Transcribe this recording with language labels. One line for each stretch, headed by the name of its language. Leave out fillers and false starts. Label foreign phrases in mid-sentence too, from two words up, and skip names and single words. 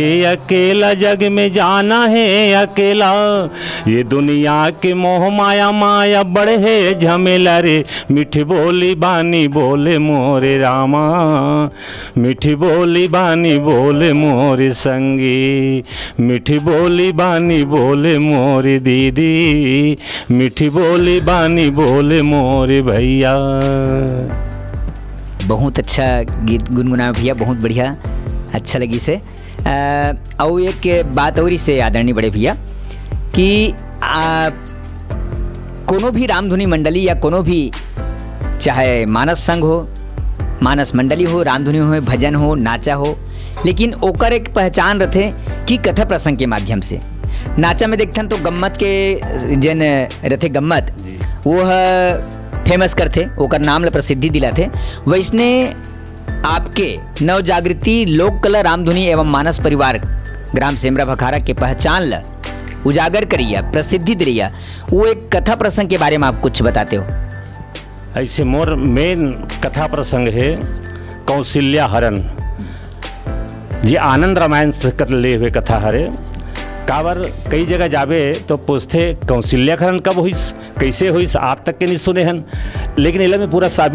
Chhattisgarhi: अकेला जग में जाना है अकेला, ये दुनिया के मोह माया माया बढ़े झमेला रे, मिठी बोली बानी बोले मोरे रामा, मिठी बोली बानी बोले मोरे संगी, मिठी बोली बानी बोले मोरे दीदी, मिठी बोली बानी बोले मोरे भैया। बहुत अच्छा गीत गुनगुनाया भैया, बहुत बढ़िया, अच्छा लगी से। और एक बात और से आदरणीय बड़े भैया कि कोनो भी रामधुनी मंडली या कोनो भी चाहे मानस संघ हो, मानस मंडली हो, रामधुनी हो, भजन हो, नाचा हो, लेकिन ओकर एक पहचान रथे कि कथा प्रसंग के माध्यम से। नाचा में देखथन तो गम्मत के जन रथे गम्मत वो फेमस करते, ओकर नाम ला प्रसिद्धि दिलाते। वैसने आपके नव जागृति लोक कला रामधुनी एवं मानस परिवार ग्राम सेमरा भखारा के पहचान ला उजागर करिया, प्रसिद्धि दिलिया, वो एक कथा प्रसंग के बारे में आप कुछ बताते हो। ऐसे मोर मेन कथा प्रसंग है कौशल्या हरण जी, आनंद रामायण से कर ले हुए कथा हरे। कावर कई जगह जावे तो पूछते कौशल्या हरण कब हुईस, कैसे हुईस, आज तक के नहीं सुने हैं, लेकिन इला में पूरा साबित